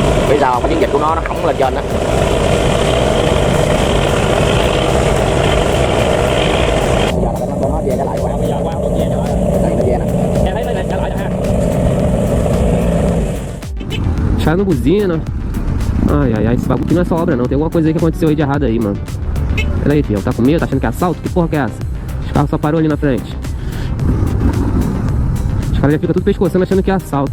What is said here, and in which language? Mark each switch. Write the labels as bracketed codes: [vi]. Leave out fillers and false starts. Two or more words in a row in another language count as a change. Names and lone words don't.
[vi] Bây giờ cái chiến dịch của nó phóng lên trên đó. Nó về trở lại qua, bây giờ qua nó về trở lại. Đây nó về nè. Em thấy nó trở lại ha. [pt] Chá no buzina. Ai, ai, ai, esse bagulho aqui não é só obra não, tem alguma coisa aí que aconteceu aí de errado aí, mano. Olha aí, filho, tá com medo? Tá achando que é assalto? Que porra que é essa? Os carros só parou ali na frente. Os caras já ficam tudo pescoçando achando que é assalto.